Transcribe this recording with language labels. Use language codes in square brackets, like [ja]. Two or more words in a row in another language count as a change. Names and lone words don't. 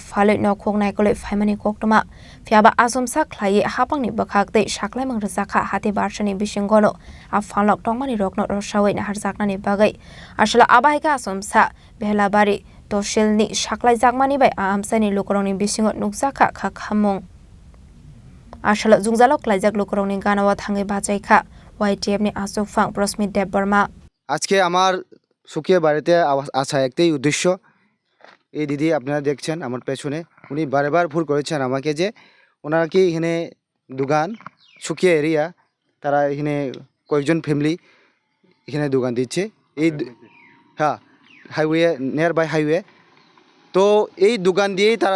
[trp] faloi no khognai kole faimani koktoma fiaba asomsa khlai hapangni bakhakte shaklai mangrajaka hate barshani bisingono a falok tongmani rokno rosawai na harjaknani bagai asala abaika asomsa behla bari toshilni shaklai jakmani bai amsani lukorongni bisingo nukjaka khakhamung asala jungjalok lajak lukorongni ganawa thangai bajaika YTF ni asufang prosmit debarma [bn] আজকে আমার সুখিয়া বাড়িতে আসা একটাই উদ্দেশ্য এই দিদি আপনারা দেখছেন আমার পেছনে উনি বারবার ফোন করেছেন আমাকে যে ওনারা কি এখানে দোকান সুখিয়া এরিয়া তারা এখানে কয়েকজন ফ্যামিলি এখানে দোকান দিচ্ছে এই হ্যাঁ হাইওয়ে [en] near by highway [bn] তো এই দোকান দিয়েই